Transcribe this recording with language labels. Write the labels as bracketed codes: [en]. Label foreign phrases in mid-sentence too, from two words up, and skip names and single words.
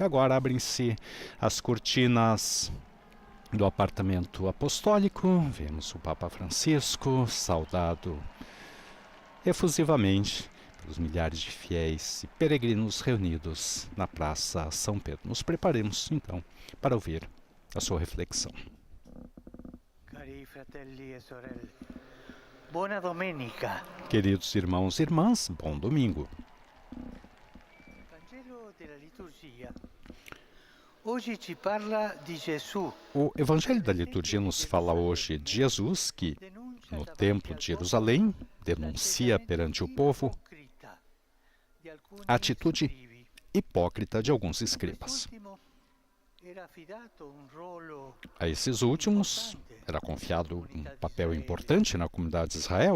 [pt] Agora abrem-se as cortinas do apartamento apostólico, vemos o Papa Francisco, saudado efusivamente pelos milhares de fiéis e peregrinos reunidos na Praça São Pedro. Nos preparemos, então, para ouvir a sua reflexão. [it] Cari fratelli e sorelle, buona domenica. [pt] Queridos irmãos e irmãs, bom domingo. [it] Vangelo della liturgia hoje ci parla di Gesù. [pt] O Evangelho da Liturgia nos fala hoje de Jesus que, no Templo de Jerusalém, denuncia perante o povo a atitude hipócrita de alguns escribas. A esses últimos era confiado um papel importante na comunidade de Israel.